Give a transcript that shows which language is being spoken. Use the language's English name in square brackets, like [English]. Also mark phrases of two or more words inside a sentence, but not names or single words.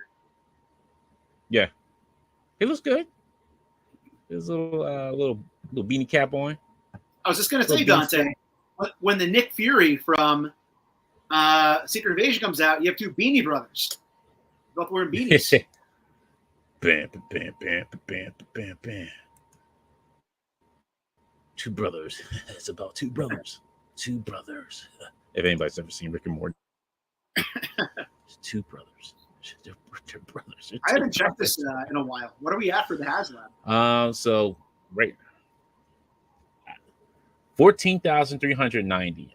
[English] Yeah, it looks good. There's a little beanie cap on. I was just gonna say, Dante, when the Nick Fury from Secret Invasion comes out, you have two Beanie Brothers, both wearing beanies. Bam, bam, bam, bam, bam, bam. Two brothers. It's about two brothers. Two brothers. If anybody's ever seen Rick and Morty, two brothers. They're brothers. I haven't checked this in a while. What are we at for the HasLab? So right, 14,390.